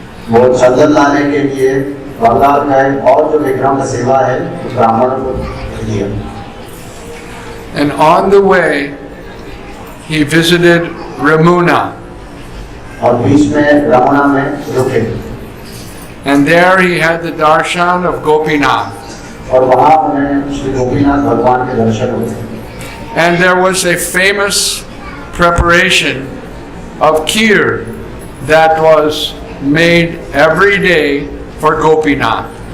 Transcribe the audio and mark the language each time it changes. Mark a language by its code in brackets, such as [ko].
[hi] वो चंदन लाने के लिए बंगाल गए और जो विग्रह का सेवा है वो ब्राह्मणों को दिया. [en] And on the way, he visited Ramuna. [hi] और बीच में रमुना में रुके. [en] And there he had the darshan of Gopinath. [hi] और वहाँ उन्हें श्री गोपीनाथ भगवान के दर्शन हुए. [en] And there was a famous preparation of kheer that was made every day for Gopinath.